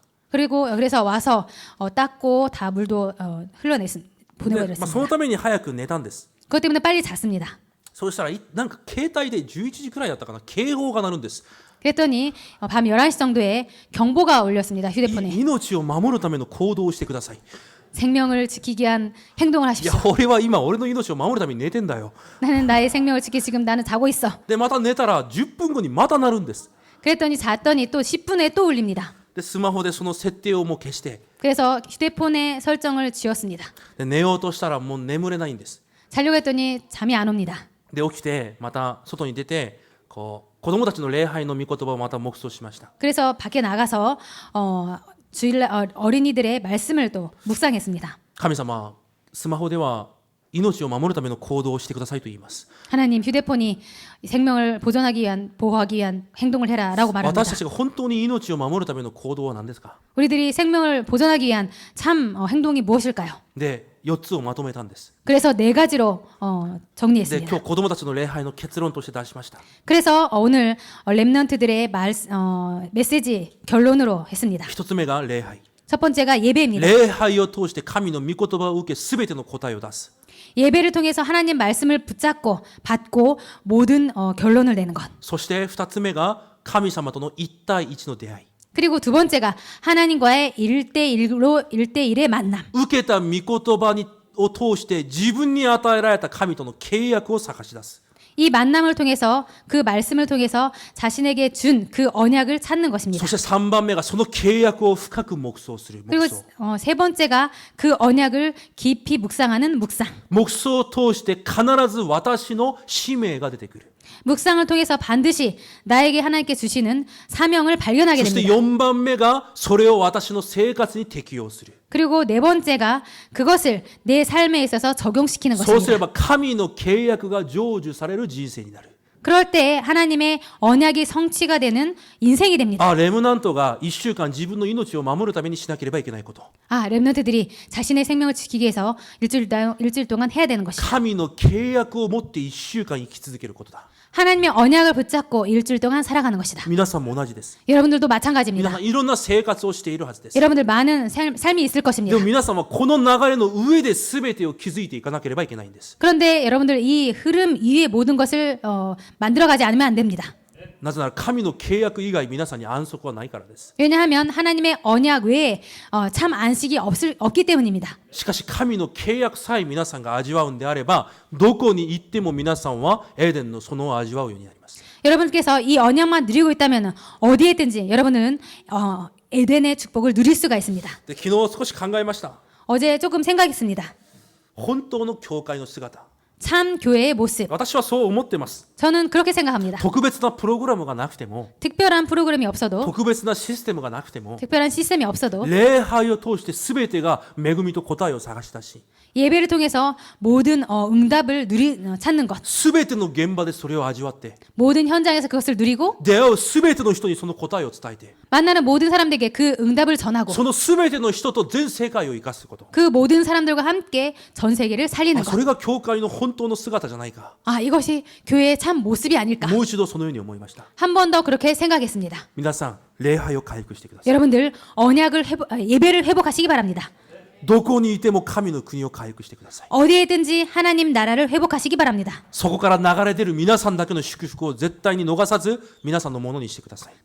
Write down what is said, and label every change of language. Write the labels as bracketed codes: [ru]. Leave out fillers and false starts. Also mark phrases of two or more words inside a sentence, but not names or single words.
[ko] 그래서 와서 닦고 다 물도 보내고 [ja] でその [ko] 이랬습니다. [ja] ために早く寝たんです。 [ko] 그것 때문에 빨리 잤습니다. [ja] そうしたらなんか携帯で11時くらいだったかな警報が鳴るんです。 [ko] 그랬더니 밤 11시 정도에 경보가 울렸습니다. 휴대폰에. [ja] 命を守るための行動をしてください。 [ko] 생명을 지키기 위한 행동을 [ja] いや [ko] 하십시오. [ja] 俺は今俺の命を守るために寝てんだよ。 [ko] 나는 나의 생명을 지키 지금 나는 자고 있어. [ja] でまた寝たら10分後にまた鳴るんです。 [ko] 그랬더니 잤더니 또 10분에 또 울립니다. [ja] でスマホでその設定をもう消して [ko] 그래서 휴대폰에 설정을 지웠습니다. [ja] で寝ようとしたらもう眠れないんです。 [ko] 자려고 했더니 잠이 안 옵니다. [ja] で起きてまた外に出て子供たちの礼拝の御言葉をまた黙想しました。 [ko] 그래서 밖에 나가서 주일날 어린이들의 말씀을 또 묵상했습니다. [ja] 神様、スマホでは命を守るための行動をしてくださいと言います。 [ko] 하나님 휴대폰이 생명을 보호하기 위한 행동을 해라라고 말합니다. [ja] 私たちが本当に命を守るための行動は何ですか？ [ko] 우리들이 생명을 보존하기 위한 참 행동이 무엇일까요? [ja] で、4つをまとめたんです。 [ko] 그래서 4가지로 [ja] で、 [ko] 정리했습니다. [ja] 今日子供たちの礼拝の結論として出しました。 [ko] 그래서 오늘 렘넌트들의 메시지 결론으로 했습니다. [ja] 1 つ目が礼拝。 [ko] 첫 번째가 예배입니다. [ja] 礼拝を通して神の御言葉を受け、すべての答えを出す。 [ko] 예배를 통해서 하나님 말씀을 붙잡고 받고 모든 결론을 내는 것. [ja] そして2つ目が神様との1対1の出会い。 [ko] 그리고 두 번째가 하나님과의 1대1의 만남. [ja] 受けた御言葉を通して自分に与えられた神との契約を探し出す。 [ko] 이 만남을 통해서 그 말씀을 통해서 자신에게 준 그 언약을 찾는 [ja] そ [ko] 것입니다. [ja] して3番目がその契約を深く黙想する。 [ko] 그리고 [ja] 黙想。 [ko] 세 번째가 그 언약을 깊이 묵상하는 묵상. [ja] 黙想を通して必ず私の使命が出てくる。 [ko] 묵상을 통해서 반드시 나에게 하나님께 주시는 사명을 발견하게 [ja] そして [ko] 됩니다. [ja] 4番目がそれを私の生活に適用する。 [ko] 그리고 네 번째가 그것을 내 삶에 있어서 적용시키는 [ja] そうすれ [ko] 것입니다. [ja] ば神の契約が成就される人生になる。 [ko] 그럴 때 하나님의 언약이 성취가 되는 인생이 됩니다. [ja] あ、レムナントが1週間自分の命を守るためにしなければいけないこと。 [ko] 렘넌트들이 자신의 생명을 지키기 위해서 일주일 동안 해야 되는 것이다. [ja] 神の契約を持って1週間生き続けることだ。 [ko] 하나님의 언약을 붙잡고 일주일 동안 살아가는 것이다. [ja] 皆さんも同じです。 [ko] 여러분들도 [ja] 皆 [ko] 마찬가지입니다. [ja] さんいろんな生活をしているはずです。 [ko] 여러분들 많은 삶이 있을 [ja] で [ko] 것입니다. [ja] も皆さんはこの流れの上で全てを築いていかなければいけないんです。 [ko] 그런데 여러분들 이 흐름 위에 모든 것을 만들어가지 않으면 안 됩니다. [ja] なぜなら神の契約以外皆さんに安息はないからです。 [ko] 왜냐하면 하나님의 언약 외에 참 안식이 없기 때문입니다. [ja] しかし神の契約さえ皆さんが味わうんであれば、どこに行っても皆さんはエデンの園を味わうようになります。 [ko] 여러분께서 이 언약만 누리고 있다면 어디에 있든지 여러분은 에덴의 축복을 누릴 수가 있습니다. [ja] で昨日少し考えました。 [ko] 어제 조금 생각했습니다. [ja] 本当の教会の姿。 [ko] 참 교회의 모습. [ja] 私はそう思ってます。 [ko] 저는 그렇게 생각합니다. [ja] 特別なプログラムがなくても、 [ko] 특별한 프로그램이 없어도 [ja] 特別なシステムがなくても、 [ko] 특별한 시스템이 없어도 [ja] 礼拝を通して全てが恵みと答えを探し出し、 [ko] 예배를 통해서 모든 응답을 찾는 것, [ja] 全ての現場でそれを味わって、 [ko] 모든 현장에서 그것을 누리고 [ja] 出会う全ての人にその答えを伝えて、 [ko] 만나는 모든 사람들에게 그 응답을 전하고 [ja] その全ての人と全世界を生かすこと。 [ko] 그 모든 사람들과 함께 전 세계를 살리는 [ja] そ [ko] 것. [ja] れが教会の本当の姿じゃないか。 [ko] 이것이 교회의 참 모습이 아닐까. [ja] もう一度そのように思いました。 [ko] 한 번 더 그렇게 생각했습니다. [ja] 皆さん、礼拝を回復してください。 [ko] 여러분들 예배를 회복하시기 바랍니다. [ja] どこにいても神の国を回復してください。 [ko] 어디에 있든지 하나님 나라를 회복하시기 바랍니다. [ja] そこから流れ出る皆さんだけの祝福を絶対に逃さず皆さんのものにしてください。